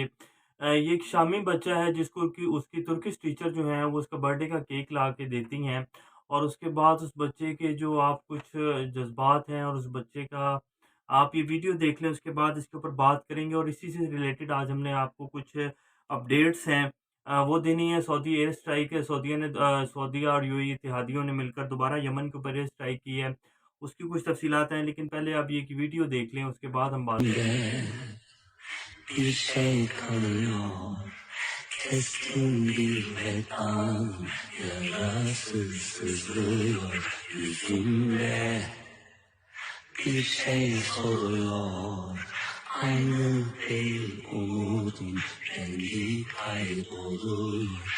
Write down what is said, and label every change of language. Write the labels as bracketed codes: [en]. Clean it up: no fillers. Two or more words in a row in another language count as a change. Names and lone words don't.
[ur] یہ ایک شامی بچہ ہے جس کو کہ اس کی [en] Turkish teacher [ur] جو ہے وہ اس کا برتھ ڈے کا کیک لا کے دیتی ہیں، اور اس کے بعد اس بچے کے جو آپ کچھ جذبات ہیں اور اس بچے کا آپ یہ ویڈیو دیکھ لیں، اس کے بعد اس کے اوپر بات کریں گے. اور اسی سے ریلیٹڈ آج ہم نے آپ کو کچھ اپڈیٹس ہیں وہ دینی ہے. सऊदी [en] air strike [ur] ہے، سعودی اور یو اے ای اتحادیوں نے مل کر دوبارہ یمن کے اوپر [en] air strike [ur] کی ہے. اس کی کچھ تفصیلات ہیں، لیکن پہلے آپ یہ ایک ویڈیو دیکھ لیں، اس کے بعد ہم بات کریں گے. [tr] Bir şey kalıyor, keskin bir vedan, yarası sızlıyor yüzümde. Bir şey soruyor, aynı değil umudun, rengi kayboluyor.